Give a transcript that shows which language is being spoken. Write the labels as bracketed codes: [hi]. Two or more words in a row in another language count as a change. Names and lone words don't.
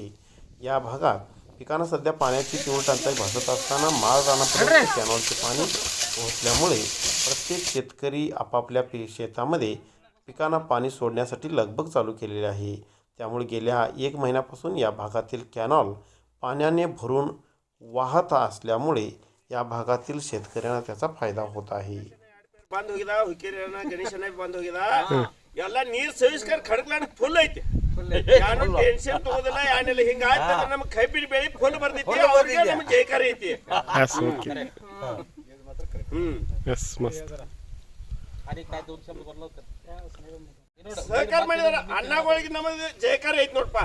[mr] या भागात पिकांना सध्या पाण्याची तीव्र टंचाई भासत असताना माळ रानापर्यंत कॅनॉलचे पाणी पोहोचल्यामुळे प्रत्येक शेतकरी आपापल्या शेतामध्ये पिकांना पाणी सोडण्यासाठी लगबग चालू केलेली आहे. त्यामुळे गेल्या 1 महिन्यापासून या भागातील कॅनॉल पाण्याने भरून वाहत असल्यामुळे या भागातील शेतकऱ्यांना त्याचा फायदा होत आहे. [kn] ಬಂದ್ ಹೋಗಿದ ಹುಕ್ಕೇರಿಯನ್ನ ಗಣೇಶನ ಬಂದ್ ಹೋಗಿದ ಎಲ್ಲ ನೀರ್ ಸವಿಸ್ಕರ್ ಖಡಕ್ಲಾಡ್ ಫುಲ್ ಐತಿ ಯಾರು ಟೆನ್ಷನ್ ತಗೋದಿಲ್ಲ ಯಾನೆಲ್ಲ ಹಿಂಗ ಆಯ್ತಂದ್ರೆ ನಮ್ ಕೈ ಬಿಡಿ ಬೆಳಿ ಫುಲ್ ಬರ್ದೈತಿ ಅವ್ರಿಗೆ ನಮ್ ಜಯಕಾರ ಐತಿ. ಸಹಕಾರ ಮಾಡಿದಾರ ಅನ್ನಗಳಿಗೆ ನಮಗೆ ಜಯಕಾರ ಐತಿ ನೋಡಪ್ಪ.